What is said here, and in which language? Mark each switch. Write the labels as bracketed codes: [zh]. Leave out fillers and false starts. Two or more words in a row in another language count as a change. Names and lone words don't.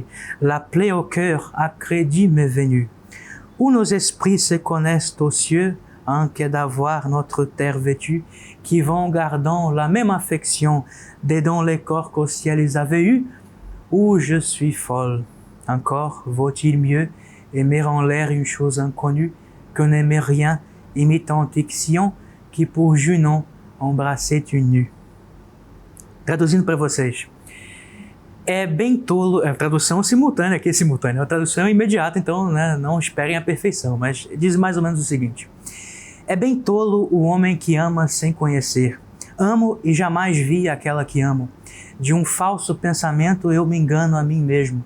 [fr] La plaie au cœur à crédit m'est venue. Où nos esprits se connaissent aux cieux, hein, qu'est d'avoir notre terre vêtue, qui vont gardant la même affection, des dons les corps qu'au ciel ils avaient eu. Où je suis folle. Encore vaut-il mieux aimer en l'air une chose inconnue que n'aimer rien, imitant Ixion, qui pour Junon embrassait une nue. [pt] Traduzindo para vocês. É bem tolo, tradução simultânea, aqui é simultânea, a tradução é imediata, então, né, não esperem a perfeição, mas diz mais ou menos o seguinte: é bem tolo o homem que ama sem conhecer. Amo e jamais vi aquela que amo. De um falso pensamento eu me engano a mim mesmo.